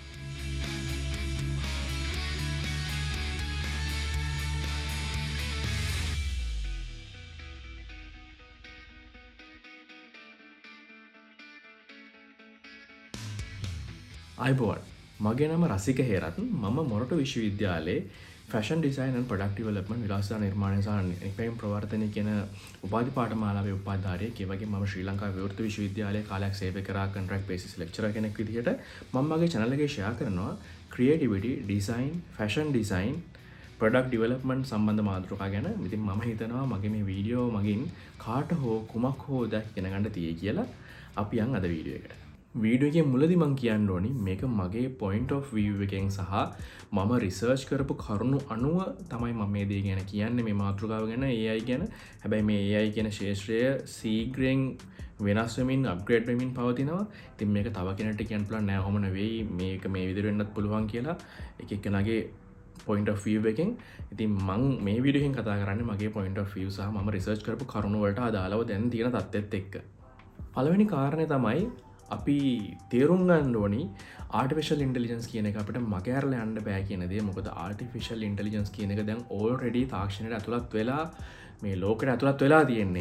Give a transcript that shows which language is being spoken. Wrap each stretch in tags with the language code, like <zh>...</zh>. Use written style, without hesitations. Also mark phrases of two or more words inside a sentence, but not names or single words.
<si>අයිබෝන් මගේ නම රසික හේරත් මම මොරටු විශ්වවිද්‍යාලයේ</si> <en>fashion design and product development</en> <si>විලාසිතා නිර්මාණය සහ නිපැයුම් ප්‍රවර්තනය කියන උපාධි පාඨමාලාවේ උපාධාරියෙක්. ඒ වගේම මම ශ්‍රී ලංකා විවෘත විශ්වවිද්‍යාලයේ කාලයක් සේවය කරා</si> <en>contract basis lecturer</en> <si>කෙනෙක් විදිහට මම මගේ channel එකේ share කරනවා</si> <en>creativity design fashion design product development</en> <si>සම්බන්ධ මාතෘකා ගැන. ඉතින් මම හිතනවා මගේ මේ වීඩියෝ මගින් කාට හෝ කුමක් හෝ දැක්ගෙන ගන්න තියෙයි කියලා. අපි යන් අද වීඩියෝ එකට. වීඩියෝ එකේ මුලදී මම කියන්න ඕනි මේක මගේ</si> <en>point of view</en> <si>එකෙන් සහ මම රිසර්ච් කරපු කරුණු අනුව තමයි මම මේ දේ ගැන කියන්නේ මේ මාතෘකාව ගැන AI ගැන. හැබැයි මේ AI කියන ශාස්ත්‍රය සීග්‍රෙන් වෙනස් වෙමින් අප්ග්‍රේඩ් වෙමින් පවතිනවා. ඉතින් මේක තව කෙනෙක්ට කියන්න පුළුවන් නෑ ඔහොම නෙවෙයි මේක මේ විදිහට වෙන්නත් පුළුවන් කියලා එක එක්කෙනාගේ</si> <en>point of view</en> <si>එකෙන්. ඉතින් මම මේ වීඩියෝ එකෙන් කතා කරන්නේ මගේ</si> <en>point of view</en> <si>සහ මම රිසර්ච් කරපු කරුණු වලට අදාළව දැන් තියෙන තත්ත්වෙත් එක්ක. පළවෙනි කාරණේ තමයි අපි තේරුම් ගන්න ඕනි</si> <en>artificial intelligence</en> <si>කියන එක අපිට මගහැරලා යන්න බෑ කියන දේ. මොකද</si> <en>artificial intelligence</en> <si>කියන එක දැන් ඕල්රෙඩි තාක්ෂණයට ඇතුළත් වෙලා මේ ලෝකෙට ඇතුළත් වෙලා තියෙන්නේ.</si>